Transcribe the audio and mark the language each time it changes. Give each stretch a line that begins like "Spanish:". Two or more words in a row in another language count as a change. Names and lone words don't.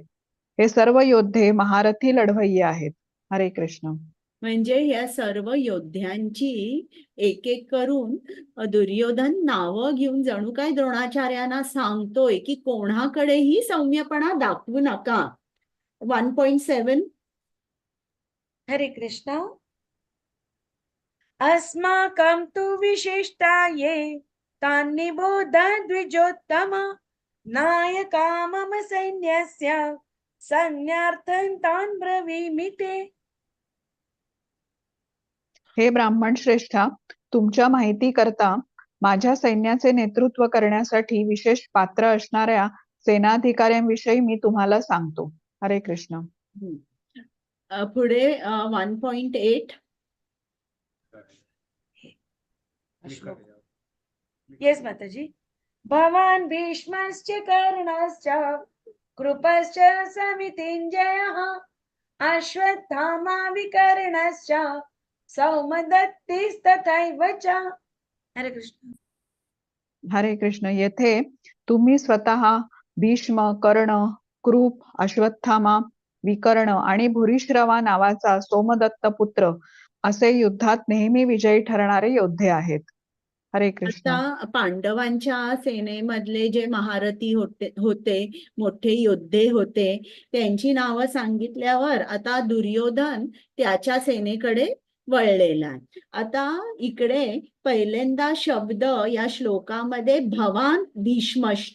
Marathi: हे सर्व योद्धे महारथी लढवय्ये आहेत. हरे कृष्ण. म्हणजे या सर्व योद्ध्यांची एक एक करून दुर्योधन नावं घेऊन जणू काय द्रोणाचार्यांना सांगतोय की कोणाकडेही सौम्यपणा दाखवू नका. 1.7. हरे कृष्ण.
Sanskrit: अस्माकं तु विशिष्टा ये तान् निबोध द्विजोत्तम नायका मम सैन्यस्य संज्ञार्थं तान् ब्रवीमि ते.
Marathi: हे ब्राह्मण श्रेष्ठा, तुमच्या माहिती करता माझ्या सैन्याचे नेतृत्व करण्यासाठी विशेष पात्र असणाऱ्या सेनाधिकाऱ्यांविषयी मी तुम्हाला सांगतो. हरे कृष्ण. पुढे 1.8. येस माताजी.
Sanskrit: भवान् भीष्मश्च कर्णश्च कृपश्च समितिञ्जयः अश्वत्थामा विकर्णश्च सौमदत्तिस्तथैव च.
Marathi: हरे कृष्ण. हरे कृष्ण. येथे तुम्ही स्वतः भीष्म, कर्ण, कृप, अश्वत्थामा, विकर्ण आणि भूरिश्रवा नावाचा सोमदत्त पुत्र असे युद्धात नेहमी विजयी ठरणारे योद्धे आहेत. हरे कृष्ण. आता पांडवांच्या सेनेमधले जे महारथी होते मोठे योद्धे होते त्यांची नावं सांगितल्यावर आता दुर्योधन त्याच्या सेनेकडे वळलेला आहे. आता इकडे पहिल्यांदा शब्द या श्लोकामध्ये
Sanskrit: भवान भीष्मश्च.